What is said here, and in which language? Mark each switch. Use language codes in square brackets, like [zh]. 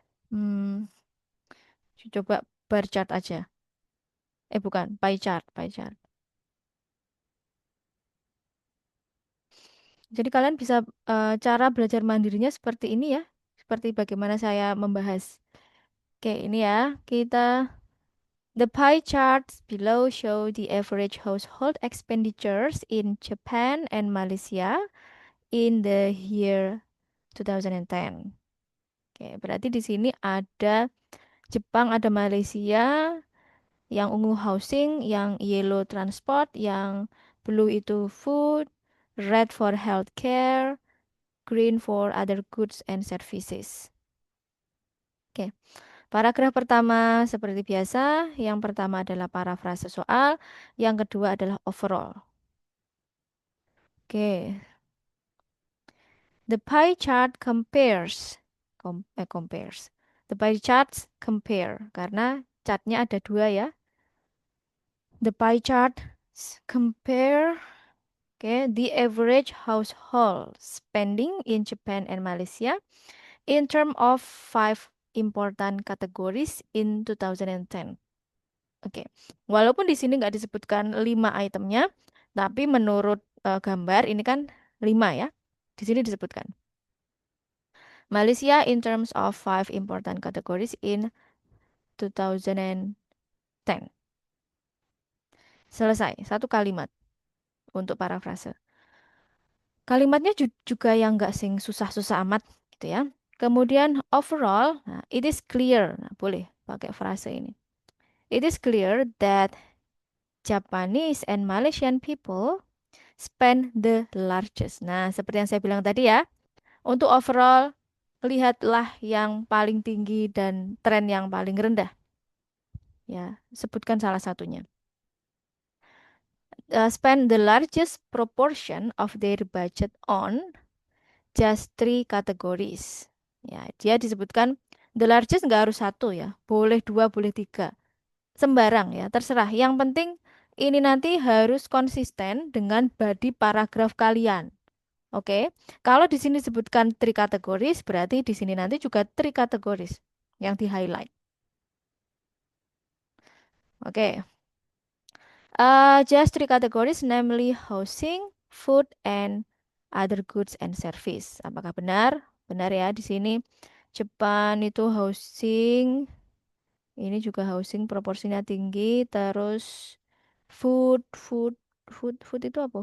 [id] Hmm, Coba bar chart aja. Bukan, pie chart, pie chart. Jadi kalian bisa cara belajar mandirinya seperti ini ya. Seperti bagaimana saya membahas. Oke, ini ya. [en] Kita The pie charts below show the average household expenditures in Japan and Malaysia in the year 2010. [id] Oke, berarti di sini ada Jepang, ada Malaysia, yang ungu housing, yang yellow transport, yang blue itu food, [en] red for healthcare, green for other goods and services. [id] Oke, paragraf pertama seperti biasa, yang pertama adalah parafrase soal, yang kedua adalah overall. [en] Oke, the pie chart compares, compares. The pie charts compare, [id] karena chartnya ada dua ya. [en] The pie chart compare the average household spending in Japan and Malaysia in terms of 5 important categories in 2010. [id] Oke, walaupun di sini nggak disebutkan 5 itemnya, tapi menurut gambar ini kan 5 ya. Di sini disebutkan. [en] Malaysia in terms of 5 important categories in 2010. [id] Selesai, satu kalimat untuk parafrase. Kalimatnya juga yang nggak sing susah-susah amat gitu ya. Kemudian [en] overall, nah, it is clear. [id] Nah, boleh pakai frase ini. [en] It is clear that Japanese and Malaysian people spend the largest. [id] Nah, seperti yang saya bilang tadi ya, untuk overall, lihatlah yang paling tinggi dan tren yang paling rendah. Ya, sebutkan salah satunya. [en] Spend the largest proportion of their budget on just 3 categories. [id] Ya, dia disebutkan [en] the largest [id] nggak harus satu ya, boleh 2, boleh 3. Sembarang ya, terserah. Yang penting ini nanti harus konsisten dengan body paragraf kalian. Oke, kalau di sini disebutkan 3 categories, berarti di sini nanti juga 3 categories yang di highlight. [en] Oke, just 3 categories, namely housing, food, and other goods and service. [id] Apakah benar? Benar ya, di sini Jepang itu housing, ini juga housing proporsinya tinggi, terus food itu apa?